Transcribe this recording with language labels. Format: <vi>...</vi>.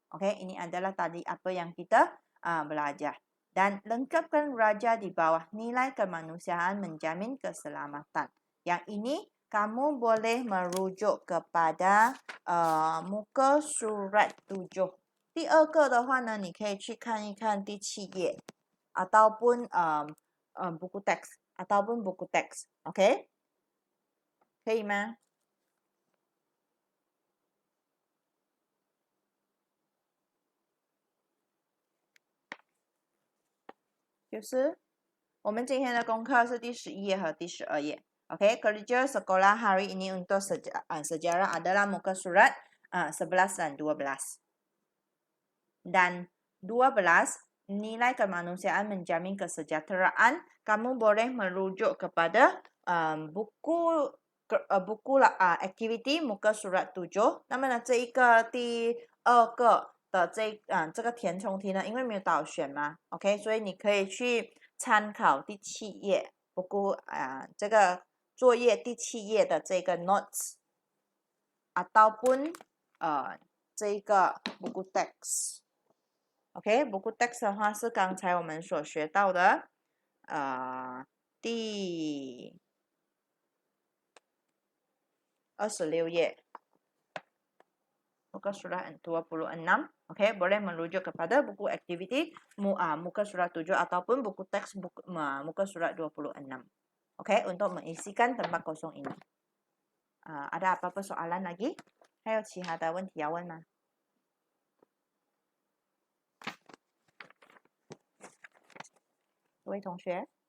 <ms>Okey, ini adalah tadi apa yang kita belajar. Dan lengkapkan raja di bawah nilai kemanusiaan menjamin keselamatan. Yang ini kamu boleh merujuk kepada muka surat 7.</ms> <zh>第二个的话呢，你可以去看一看第7页</zh> <ms>ataupun buku teks ataupun buku teks.</ms> <zh>Okey? 可以吗？就是我们今天的功课是第11页和第12页。</zh> <ms>Oke, kerja sekolah hari ini untuk sejarah adalah muka surat 11 dan 12. Dan 12, nilai kemanusiaan menjamin kesejahteraan. Kamu boleh merujuk kepada buku activity muka surat 7.</ms> <zh>那么呢，这一个第二个的这个填充题呢，因为没有导选嘛 ，OK， 所以你可以去参考第7页 buku 这个作业第7页的这个 notes</zh> <ms>ataupun</ms> <zh>这一个 buku teks。OK， buku teks 的话是刚才我们所学到的第26页。</zh> <ms>Muka surat 26. Okey, boleh merujuk kepada buku aktiviti muka surat 7 ataupun buku teks muka surat 26. Okey, untuk mengisikan tempat kosong ini. Ada apa-apa soalan lagi?</ms> <zh>还有其他的问题要问吗？各位同学？</zh>